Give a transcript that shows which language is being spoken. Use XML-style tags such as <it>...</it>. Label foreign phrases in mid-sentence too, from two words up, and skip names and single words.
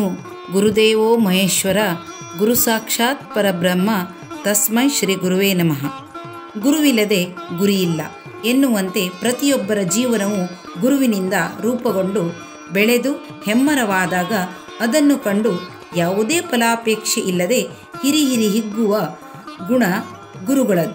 <sa>ಗುರುದೇವೋ ಮಹೇಶ್ವರ ಗುರು ಸಾಕ್ಷಾತ್ ಪರಬ್ರಹ್ಮ ತಸ್ಮೈ ಶ್ರೀ ಗುರುವೇ ನಮಃ.</sa> <kn>ಗುರುವಿಲ್ಲದೆ ಗುರಿಯಿಲ್ಲ ಎನ್ನುವಂತೆ ಪ್ರತಿಯೊಬ್ಬರ ಜೀವನವು ಗುರುವಿನಿಂದ ರೂಪುಗೊಂಡು ಬೆಳೆದು ಹೆಮ್ಮರವಾದಾಗ ಅದನ್ನು ಕಂಡು ಯಾವುದೇ ಫಲಾಪೇಕ್ಷೆ ಇಲ್ಲದೆ ಹಿರಿ ಹಿಗ್ಗುವ ಗುಣ ಗುರುಗಳದ್ದು.</kn>